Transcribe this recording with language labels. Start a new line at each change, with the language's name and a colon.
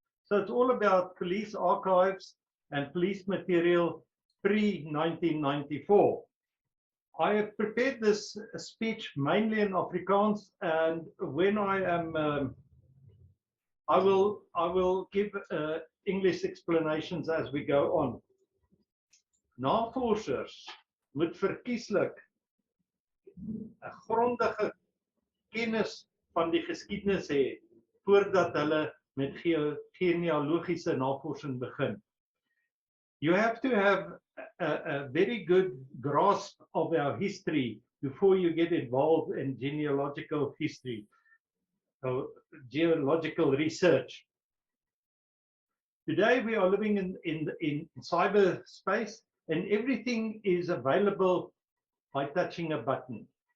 English: So it's all about police archives and police material pre-1994. I have prepared this speech mainly in Afrikaans, and when I am, I will give English explanations as we go on.
Afrikaans: Navorsers moet verkieslik 'n grondige kennis van die geskiedenis hê voordat hulle met genealogiese navorsing begin.
English: You have to have a very good grasp of our history before you get involved in genealogical history, or geological research. Today we are living in cyberspace, and everything is available by touching a button.